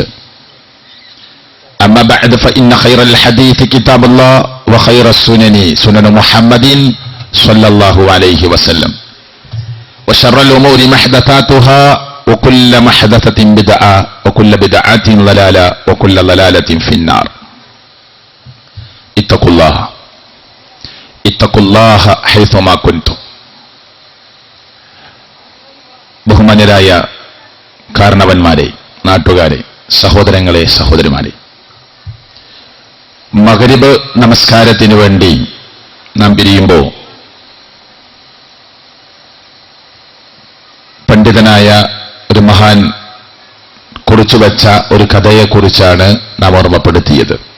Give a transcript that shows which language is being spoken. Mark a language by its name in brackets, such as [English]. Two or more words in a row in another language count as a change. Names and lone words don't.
[Arabic] أما بعد فإن خير الحديث كتاب الله وخير السنن سنن محمد صلى الله عليه وسلم وشر الأمور محدثاتها وكل محدثة بدعة وكل بدعة ضلالة وكل ضلالة في النار. اتقوا الله حيثما كنتم. [Malayalam] ബഹുമാന്യരായ കാരണവന്മാരെ, നാട്ടുകാരെ, സഹോദരങ്ങളെ, സഹോദരിമാരെ, മഗ്‌രിബ് നമസ്കാരത്തിനു വേണ്ടി നാം പിരിയുമ്പോൾ പണ്ഡിതനായ ഒരു മഹാൻ കുറിച്ചുവെച്ച ഒരു കഥയെക്കുറിച്ചാണ് നാം ഓർമ്മപ്പെടുത്തിയത്.